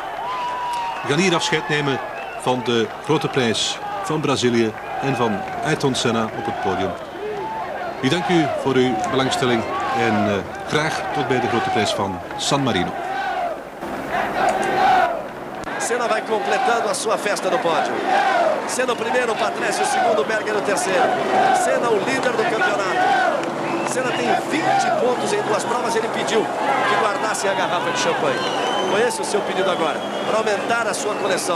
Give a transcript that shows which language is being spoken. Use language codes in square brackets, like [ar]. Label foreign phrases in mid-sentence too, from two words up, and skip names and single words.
[nl] We gaan hier afscheid nemen van de grote prijs van Brazilië en van Ayrton Senna op het podium. Ik dank u voor uw belangstelling en graag tot bij de grote prijs van San Marino. [pt] Senna vai completando a sua festa no pódio. Senna o primeiro, Patrese o segundo, Berger o terceiro. Senna o líder do campeonato. Senna tem 20 pontos em duas provas. Ele pediu que guardasse a garrafa de champanhe. Foi esse o seu pedido agora, para aumentar a sua coleção.